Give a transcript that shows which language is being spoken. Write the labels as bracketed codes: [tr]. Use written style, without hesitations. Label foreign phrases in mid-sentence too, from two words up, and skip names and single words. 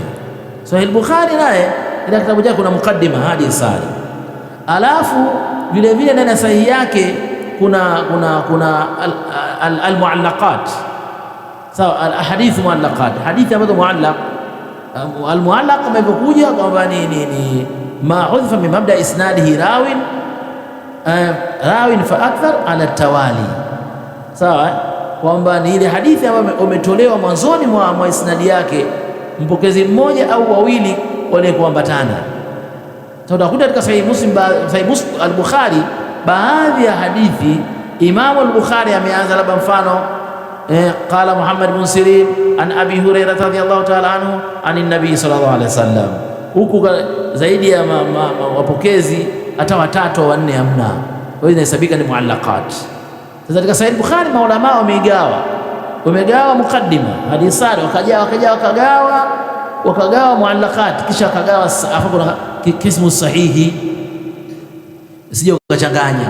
[sw] Sahihi Bukhari naye katika kitabu chake kuna mukaddima hadi sali, alafu vile vile ndani ya sahihi yake kuna al-muallaqat, sawa, [ar] الأحاديث معلقات, [sw] hadithi ambazo muallaq. [ar] Al-muallaq [sw] imekuja kwamba ni [ar] ما حذف من مبدأ إسناده راو فأكثر على التوالي, [sw] sawa, kwamba ni ile hadithi ambayo umetolewa mwanzoni mwa isnadi yake mpokezi mmoja au wawili wale kuambatana. Tutakuta katika sahihi Muslim al-Bukhari baadhi ya hadithi Imam al-Bukhari ameanza labda mfano [ar] قال محمد بن سيرين عن أبي هريرة رضي الله تعالى عنه عن النبي صلى الله عليه وسلم, [sw] huku zaidi ya wapokezi hata watatu au wanne hamna, kwa hiyo inahesabika ni muallaqat. Sasa katika Sahih Bukhari maulama wamegawa mukaddima hadithari, wakagawa muallaqat, kisha wakagawa afa kuna kismu sahihi, sije ukachanganya.